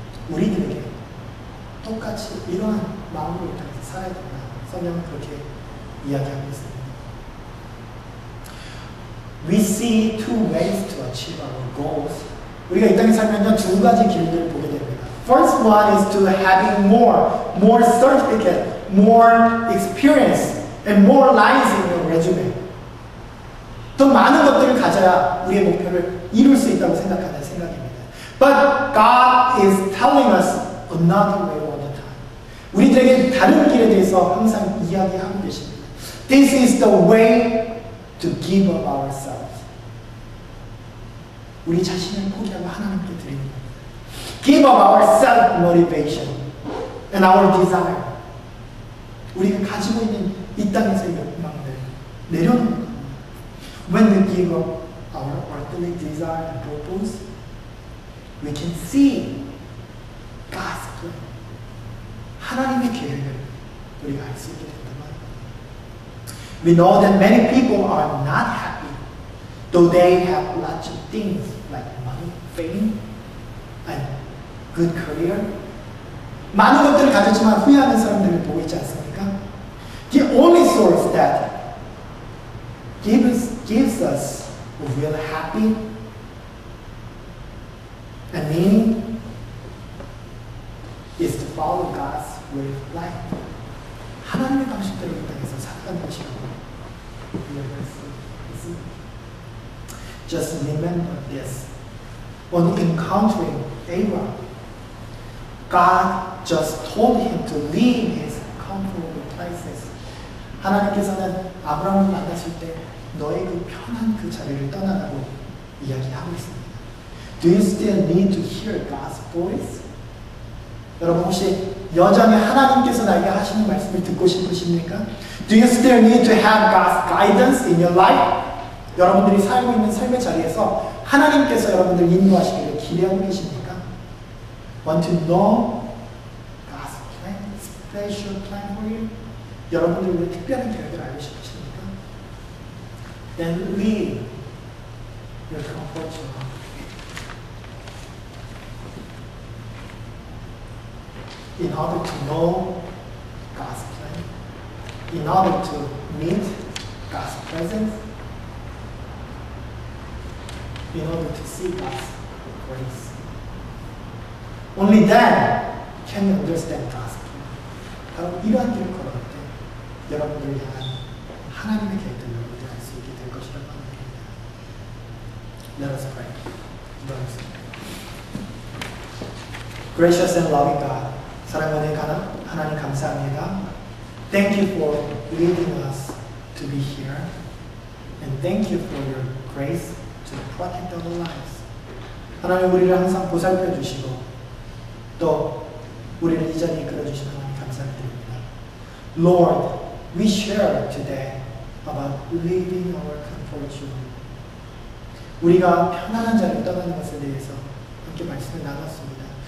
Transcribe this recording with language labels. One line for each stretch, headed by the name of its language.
Korean: 우리들에게 똑같이 이러한 마음으로 살아야 된다. 성경은 그렇게 이야기하고 있습니다.
English: we see two ways to achieve our goals.
Korean: 우리가 이 땅에 살면요, 두 가지 길을 보게 됩니다.
English: First one is to having more certificate, more experience, and more lines in your resume.
Korean: 더 많은 것들을 가져야 우리의 목표를 이룰 수 있다고 생각하는 생각입니다.
English: But God is telling us another way all the time.
Korean: 우리들에게 다른 길에 대해서 항상 이야기하고 계십니다.
English: This is the way to give up ourselves.
Korean: 우리 자신을 포기하고 하나님께 드리는 겁니다.
English: Give up our self-motivation and our desire.
Korean: 우리가 가지고 있는 이 땅에서의 욕망을 내려놓는 겁니다.
English: When we give up our earthly desire and purpose, we can see God's plan.
Korean: 하나님의 계획을 우리가 알 수 있게 된다는 말입니다.
English: We know that many people are not happy, though they have lots of things like money, fame, and good career.
Korean: 많은 것들을 가졌지만 후회하는 사람들을 보고 있지 않습니까?
English: The only source that gives us real happy and meaning is to follow God's way of life.
Korean: 하나님의 방식대로 이 땅에서 살아가는 것이라고 이야기할 수 있습니다.
English: Just remember this. On encountering Abraham, God just told him to leave his comfortable places.
Korean: 하나님께서는 아브라함을 만났을 때 너의 그 편한 그 자리를 떠나라고 이야기하고 있습니다.
English: Do you still need to hear God's voice?
Korean: 여러분 혹시 여전히 하나님께서 나에게 하시는 말씀을 듣고 싶으십니까?
English: Do you still need to have God's guidance in your life?
Korean: 여러분들이 살고 있는 삶의 자리에서 하나님께서 여러분들 인도하시기를 기대하고 계십니까?
English: Want to know God's plan, special plan for you?
Korean: 여러분들 왜 특별한 계획을 알고 싶으십니까?
English: Then leave your comfort zone. In order to know God's plan, in order to meet God's presence, in order to see God's grace. Only then can you understand God's plan.
Korean: 바로 이러한 길을 걸어갈 때 여러분들을 향한 하나님의 계획들을 여러분들이 알 수 있게 될 것이라고 합니다.
English: Let us pray.
Korean: 기도하겠습니다.
English: Gracious and loving God,
Korean: 사랑하는 하나님 감사합니다.
English: Thank you for leading us to be here, and thank you for your grace to protect our lives.
Korean: 하나님 우리를 항상 보살펴 주시고 또 우리를 이 자리에 이끌어 주신 하나님 감사드립니다.
English: Lord, we share today about leaving our comfort zone.
Korean: 우리가 편안한 자리를 떠나는 것에 대해서 함께 말씀을 나눴습니다.